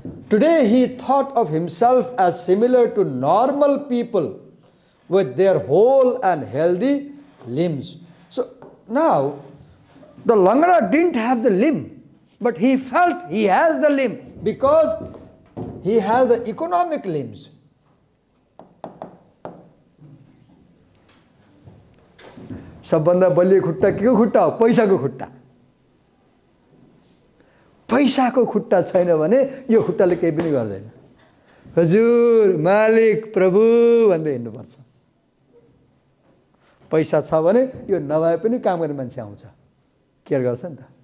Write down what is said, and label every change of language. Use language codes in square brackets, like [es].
[en] Today he thought of himself as similar to normal people with their whole and healthy limbs. So now the Langada didn't have the limb, but he felt he has the limb because he has the economic limbs. [ne] सबभन्दा बलियो खुट्टा के को खुट्टा हो? पैसाको खुट्टा। पैसाको खुट्टा छैन भने यो खुट्टाले केही पनि गर्दैन। हजुर मालिक प्रभु भन्दै हिँड्नुपर्छ। पैसा छ भने यो नभए पनि काम गर्ने मान्छे आउँछ, केयर गर्छ नि त।